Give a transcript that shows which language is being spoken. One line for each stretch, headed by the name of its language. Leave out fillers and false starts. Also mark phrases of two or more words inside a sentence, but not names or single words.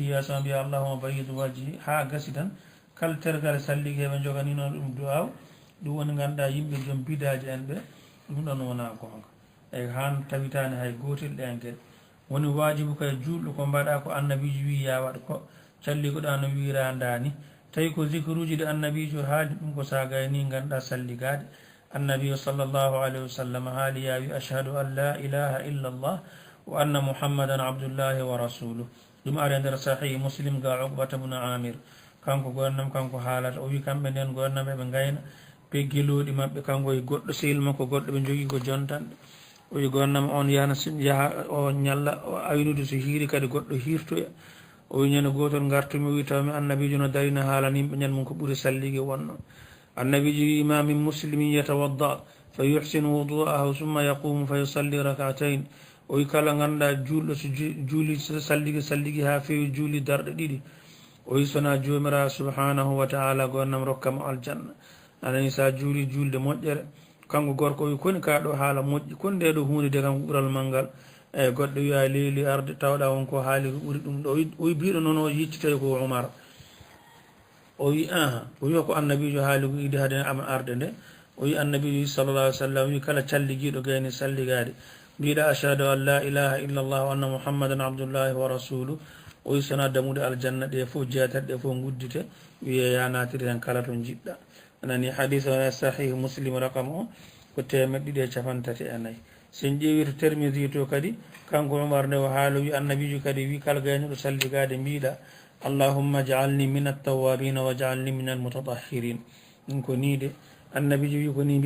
Fula: yaasma mbiya
Arabic: اللهم بيض وجهي
Fula: ha gasi tan kala tergal salligue heɓe joganino ɗum duwaw ɗum woni ganduɗa yimɓe joom bidaji en ɓe ɗum ɗon wona gonga eyi han tabitani hay gotel ɗen gueɗe woni wajibu kay julɗo ko mbaɗa ko annabiji wi ya waɗ ko calliguɗa no wirandani tawi ko zicruji ɗe annabijo haali ɗum ko sa gayni ganduɗa salligade annabi
Arabic: صلى الله عليه وسلم
Fula: haali ya wi
Arabic: أشهد أن لا إله إلا الله وأن محمدا عبد الله ورسوله
Fula: ɗum ari nder sahih muslim ga uqbata bne amir kanko gonnam kanko haalata o wi kamɓe nden gonnam eɓe gayna ɓe gueloɗi mabɓe kanko e goɗɗo sehil makko goɗɗo ɓe jogui ko jontanɗe o wi gonnam on yaha o ñalla o aynude so hiiri kadi goɗɗo hirtoya o wi ñande gotol gartumi o wi tawmi annabijo no darina haalana yimɓe ñande mum ko ɓuuri salligue wonno annabijo wi
Arabic: ما من مسلم يتوضأ فيحسن وضوءه ثم يقوم فيصلي ركعتين
Fula: o wi kala ganduɗa julɗo so juuli salligue ha fewi juuli darɗe ɗiɗi o wi sona jomiraɗo
Arabic: سبحانه وتعالى
Fula: gonnam rokkamo aljanna anani sa juuli julde moƴƴere kanko gorko o wi koni kaɗo haala moƴƴi koni nde ɗo hunde de kam ɓuural malngal eyyi goɗɗo wiya leeli arde tawɗa wonko haali ko ɓuuri ɗum ɗo o wi biɗo noon o yeccitawi ko Umar o wi o wiya ko annabijo haali ko idi haade ama arde nde o wi annabijo
Arabic: صلى الله عليه وسلم
Fula: wi kala calliguiɗo gayni salligade mbiɗa
Arabic: أشهد أن لا إله إلا الله وأن محمدا عبد الله ورسوله
Fula: o wi sona damude aljanna ɗe fof jeetat ɗe fof guddite wiye ya natiri hen kala to jiɗɗa anani hadis o sahih muslim rakam o ko 254 sen ƴeewi to Tirmidhi to kadi kanko Umar nde o haala wi annabijo kadi wi kala gaynuɗo salligade mbiɗa
Arabic: اللهم اجعلني من التوابين واجعلني من المتطهرين
Fula: ɗum ko ni de annabijo wi ko ni